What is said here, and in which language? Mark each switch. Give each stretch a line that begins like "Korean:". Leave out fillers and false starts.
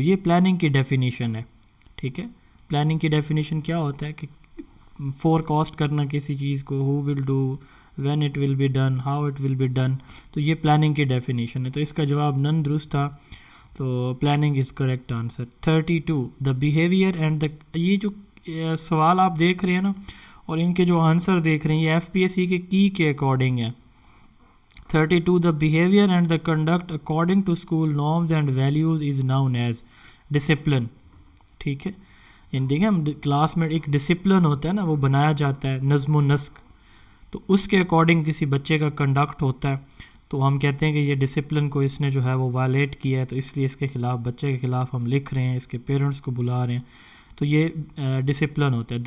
Urdu: یہ پلاننگ کی ڈیفینیشن ہے. ٹھیک ہے, پلاننگ کی ڈیفینیشن کیا ہوتا ہے کہ فور کاسٹ کرنا کسی چیز کو,
English: who will do, when it will be done,
Urdu: how it will be done. تو یہ پلاننگ کی ڈیفینیشن ہے. تو اس کا جواب نن درست تھا, تو
English: Planning is correct answer.
Urdu: 32
English: the behaviour and the,
Urdu: یہ جو سوال آپ دیکھ رہے ہیں نا اور ان کے جو آنسر دیکھ رہے ہیں یہ FPSC کے کی کے اکارڈنگ ہے.
English: 32 the behavior and the conduct according to school norms and values is known as discipline.
Urdu: ٹھیک ہے, یعنی دیکھیں ہم کلاس میں ایک ڈسپلن ہوتا ہے نا, وہ بنایا جاتا ہے, نظم و نسق, تو اس کے اکارڈنگ کسی بچے کا کنڈکٹ ہوتا ہے, تو ہم کہتے ہیں کہ یہ ڈسپلن کو اس نے جو ہے وہ وائلیٹ کیا ہے, تو اس لیے اس کے خلاف, بچے کے خلاف ہم لکھ رہے ہیں, اس کے پیرنٹس کو بلا رہے ہیں, تو یہ ڈسپلن ہوتا ہے.